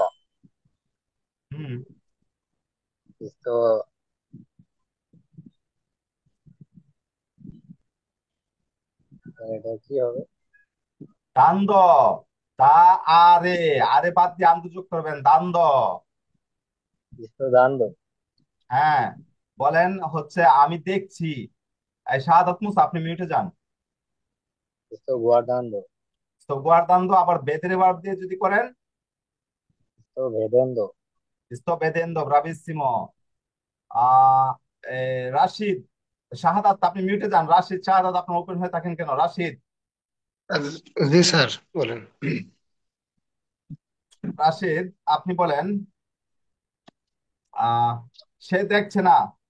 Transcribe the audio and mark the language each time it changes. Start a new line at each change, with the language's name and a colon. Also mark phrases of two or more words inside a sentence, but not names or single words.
Bangla: হুম। sto এটা কি হবে? দান্দ, দা, আরে, আরে বাদ দিয়ে আন্দ যোগ করবেন, দান্দ।
Italian: sto dando,
Bangla: হ্যাঁ, বলেন হচ্ছে আমি দেখছি। এই শাহাদাত মুসা, আপনি মিউটে যান।
Italian: sto guardando, sto guardando
Bangla: আবার বেদের ভার্ব দিয়ে যদি করেন,
Italian: sto vedendo, sto vedendo, bravissimo।
Bangla: আহ রাশিদ, শাহাদাত আপনি মিউটে যান। রাশিদ, শাহাদাত আপনার ওপেন হয়ে থাকেন কেন? রাশিদ, জি স্যার, বলেন। রাশিদ আপনি বলেন আহ সে দেখছে না।